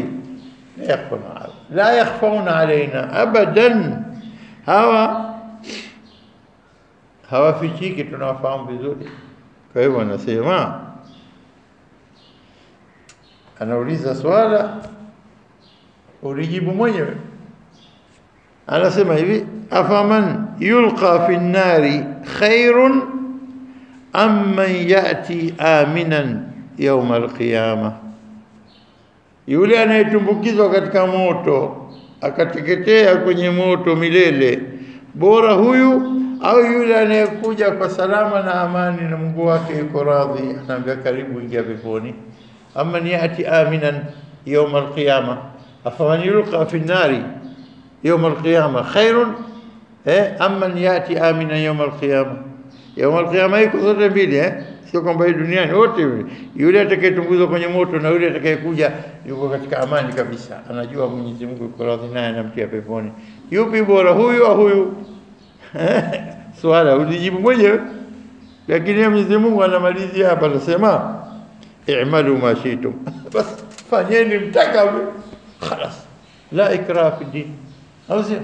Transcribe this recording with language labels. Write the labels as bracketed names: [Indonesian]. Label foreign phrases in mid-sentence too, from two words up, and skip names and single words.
[Arabic] لا يخفون علينا أبدا, [Swahili] hawafichiki, tunawafahamu vizuri. Kwa hivyo anasema, anauliza swala ulijibu mwenyewe. Anasema hivi, [Arabic] أفمن يلقى في النار خير أم من يأتي آمنا يوم القيامة, [Swahili] yule anayetumbukizwa katika moto akateketea kwenye moto milele, bora huyu au yule anayekuja kwa salama na amani na Mungu wake yuko radhi, anaambia karibu ingia peponi. [Arabic] أما يأتي آمنا يوم القيامة أفمن يلقى في النار يوم القيامة خير أما يأتي آمنا يوم القيامة. يوم القيامة [Swahili] iko zote mbili, sio kwamba hii duniani wote, yule atakayetunguzwa kwenye moto na yule atakayekuja yuko katika amani kabisa, anajua Mwenyezi Mungu yuko radhi naye, anamtia peponi. Yupi bora, huyu au huyu? Swala ulijibu mwenyewe, lakini Mwenyezi Mungu anamalizia hapa, anasema [Arabic] اعملوا ما شئتم, [Swahili] bas fanyeni mtakavyo, خلاص, [Arabic] لا إكراه في دين, [Swahili] au sio?